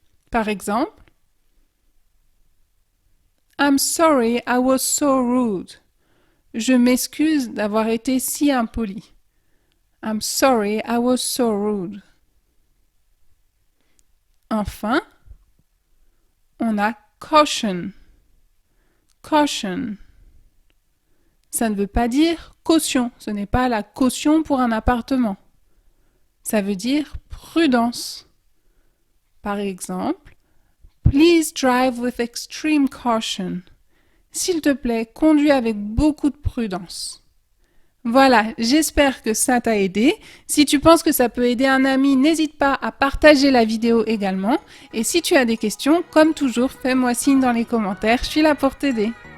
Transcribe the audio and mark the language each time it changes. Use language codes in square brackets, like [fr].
[fr] Par exemple, [en] I'm sorry I was so rude. [fr] Je m'excuse d'avoir été si impoli. [en] I'm sorry I was so rude. [fr] Enfin, on a [en] caution. Caution. [fr] Ça ne veut pas dire caution. Ce n'est pas la caution pour un appartement. Ça veut dire prudence. Par exemple, [en] Please drive with extreme caution. [fr] S'il te plaît, conduis avec beaucoup de prudence. Voilà, j'espère que ça t'a aidé. Si tu penses que ça peut aider un ami, n'hésite pas à partager la vidéo également. Et si tu as des questions, comme toujours, fais-moi signe dans les commentaires, je suis là pour t'aider.